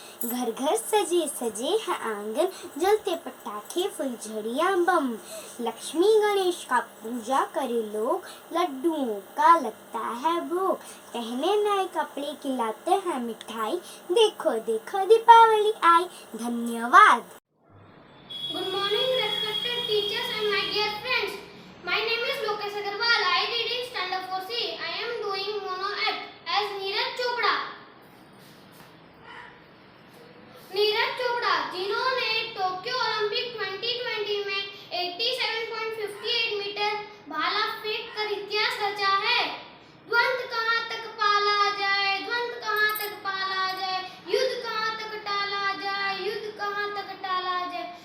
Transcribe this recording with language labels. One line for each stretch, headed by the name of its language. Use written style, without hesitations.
Hindi: घर घर सजे सजे हैं आंगन, जलते पटाखे फुलझड़ियाँ बम। लक्ष्मी गणेश का पूजा करे लोग, लड्डुओं का लगता है भोग। पहने नए कपड़े खिलाते हैं मिठाई, देखो देखो दीपावली आई। धन्यवाद।
English: Good morning, respected teachers and my dear friends. My name is Lokesh Agarwal. I read in Standard 4C. I am doing mono act as Neeraj Chopra.
Hindi: Neeraj Chopra, जिन्होंने टोक्यो ओलंपिक 2020 में 87.58 मीटर भाला फेंक कर इतिहास रचा है। द्वंद्व कहाँ तक पाला जाए, द्वंद्व कहाँ तक पाला जाए, युद्ध कहाँ तक टाला जाए, युद्ध कहाँ तक टाला जाए।